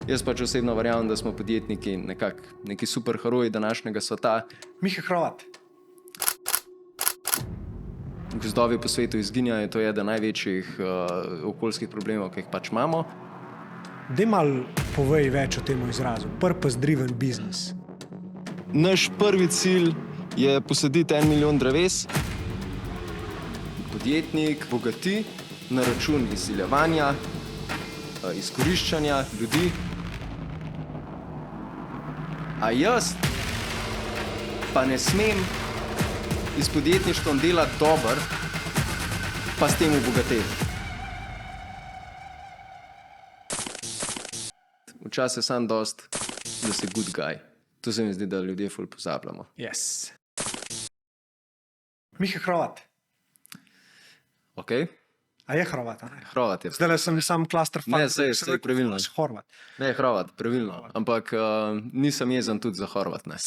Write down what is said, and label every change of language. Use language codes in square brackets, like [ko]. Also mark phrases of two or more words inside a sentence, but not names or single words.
[sl] Jaz pač osebno verjamem, da smo podjetniki neki super heroji današnjega sveta. Miha Hrovat. Gozdovi po svetu izginjajo, to je eden največjih okoljskih problemov, ki jih pač imamo. Daj malo povej več o tem izrazu. [en] Purpose driven business. [sl] Naš prvi cilj je posaditi 1 milijon dreves. Podjetnik bogati na račun izsiljevanja, izkoriščanja ljudi. A jaz pa ne smem s podjetništvom delati dober, pa s tem obogateti. Včasih sam dost, da si [en] good guy. [sl] To se mi zdi, da ljudje ful pozabljamo. Yes. Miha Hrovat. Ok? A je Hrvat, a ne? Hrovat je. Zdaj sem sam [en] klaster fakt. [sl] Ne, sej pravilno. Horvat. Ne, Hrvat, pravilno. Ampak nisem jezen tudi za Horvat, ne.